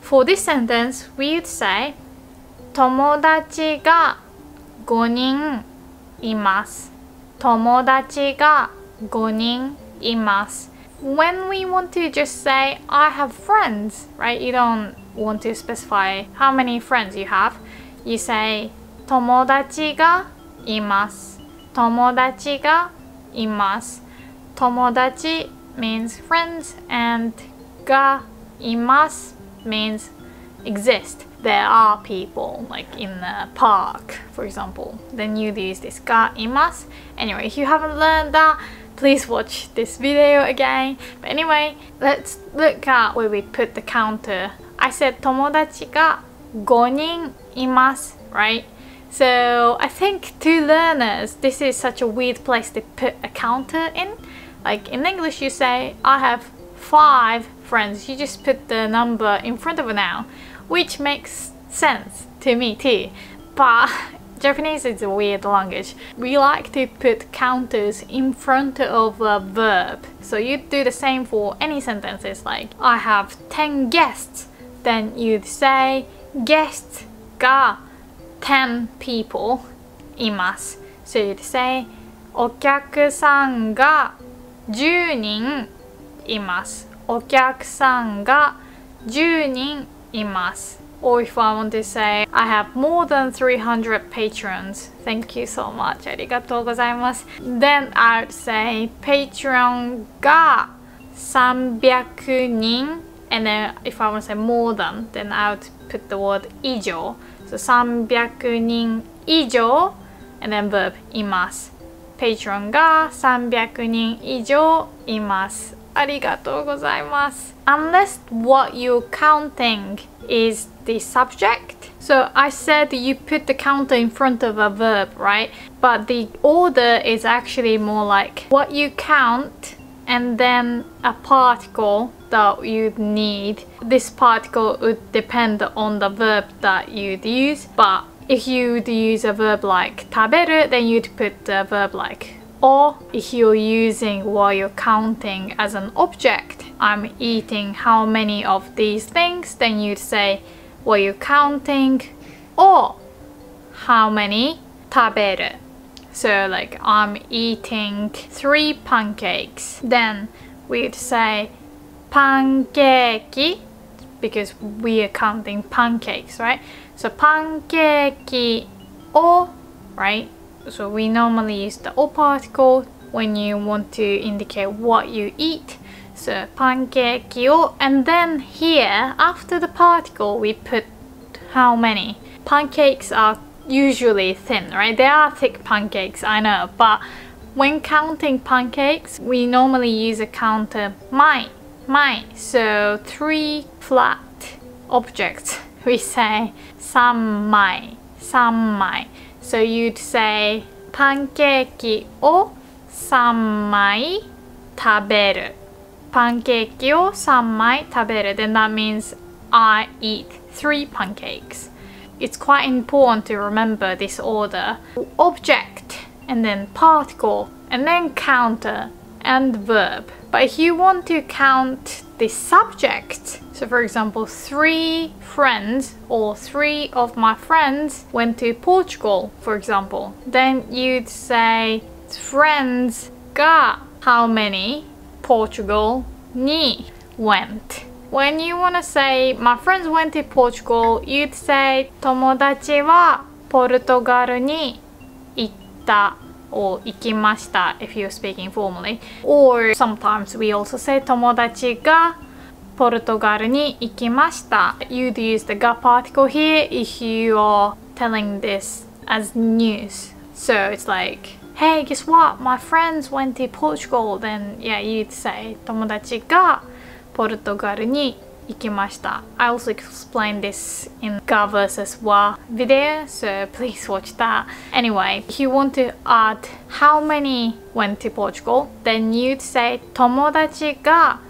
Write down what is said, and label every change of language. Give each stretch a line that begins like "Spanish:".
English: For this sentence, we would say
Japanese: 友達が5人います。友達が5人います。
English: When we want to just say I have friends, right? You don't want to specify how many friends you have. You say
Japanese: 友達がいます。友達がいます。
English: 友達 means friends and がいます means exist. There are people, like in a park, for example. Then you'd use this がいます. Anyway, if you haven't learned that, please watch this video again. But anyway, let's look at where we put the counter. I said
Japanese: 友達が5人います,
English: right? So I think to learners, this is such a weird place to put a counter in. Like in English, you say, I have 5 friends. You just put the number in front of a noun, which makes sense to me too. But Japanese is a weird language. We like to put counters in front of a verb. So you do the same for any sentences, like I have 10 guests. Then you'd say guests が10 people います。
Japanese: So you'd say お客さんが10人います。お客さんが10人います。
English: Or if I want to say I have more than 300 patrons. Thank you so much.
Japanese: ありがとうございます。
English: Then I would say patron が300人. And then if I want to say more than, then I would put the word 以上. So 300人以上 and then verb います。
Japanese: patron が300人以上います。ありがとうございます。
English: Unless what you're counting is the subject. So I said you put the counter in front of a verb, right? But the order is actually more like what you count and then a particle that you'd need. This particle would depend on the verb that you'd use, but if you'd use a verb like 食べる, then you'd put a verb like or if you're using what you're counting as an object, I'm eating how many of these things, then you'd say what you're counting or how many 食べる. So like I'm eating 3 pancakes. Then we'd say パンケーキ because we are counting pancakes, right? So パンケーキを right? So we normally use the o particle when you want to indicate what you eat. So パンケーキを and then here after the particle we put how many. Pancakes are usually thin, right? They are thick pancakes, I know, but when counting pancakes we normally use a counter 枚. So 3 flat objects we say 3枚.
Japanese: So you'd say パンケーキを3枚食べる。パンケーキを3枚食べる。
English: Then that means I eat 3 pancakes. It's quite important to remember this order. Object and then particle and then counter and verb. But if you want to count the subject, so for example 3 friends or 3 of my friends went to Portugal, for example, then you'd say friends が how many Portugal に went. When you want to say my friends went to Portugal, you'd say
Japanese: 友達はポルトガルに行った
English: or 行きました if you're speaking formally. Or sometimes we also say
Japanese: 友達がポルトガルに行きました.
English: You'd use the が particle here if you are telling this as news. So it's like, hey, guess what? My friends went to Portugal. Then yeah, you'd say
Japanese: 友達がポルトガルに行きました.
English: I also explained this in ga versus wa video, so please watch that. Anyway, if you want to add how many went to Portugal, then you'd say
Japanese: 友達が